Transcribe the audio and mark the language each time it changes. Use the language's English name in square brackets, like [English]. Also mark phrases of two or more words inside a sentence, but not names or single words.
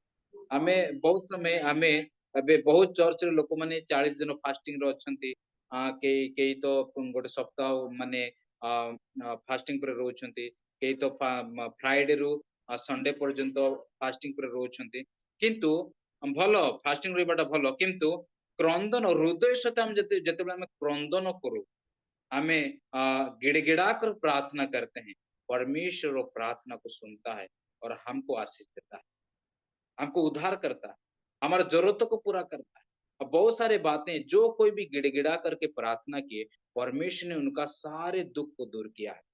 [Odia] ଆମେ ବହୁତ ସମୟ ଆମେ ଏବେ ବହୁତ ଚର୍ଚ୍ଚରେ ଲୋକମାନେ 40 ଦିନ ଫାଷ୍ଟିଂ ରେ ଅଛନ୍ତି, କେହି କେହି ତ ଗୋଟେ ସପ୍ତାହ ମାନେ ଫାଷ୍ଟିଂ ପରେ ରହୁଛନ୍ତି, କେହି ତ ଫ୍ରାଇଡେ ରୁ ସଣ୍ଡେ ପର୍ଯ୍ୟନ୍ତ ଫାଷ୍ଟିଂ ପରେ ରହୁଛନ୍ତି। କିନ୍ତୁ ଭଲ ଫାଷ୍ଟିଂ ରହିବାଟା ଭଲ, କିନ୍ତୁ [Hindi] क्रंदन हृदय सहित हम जेतेबेले हमें क्रंदन करू, हमें गिड़गिड़ा कर प्रार्थना करते हैं, परमेश्वर वो प्रार्थना को सुनता है और हमको आशीष देता है, हमको उद्धार करता है, हमारे जरूरतों को पूरा करता है। अब बहुत सारे बातें जो कोई भी गिड़गिड़ा करके प्रार्थना किए, परमेश्वर ने उनका सारे दुख को दूर किया है।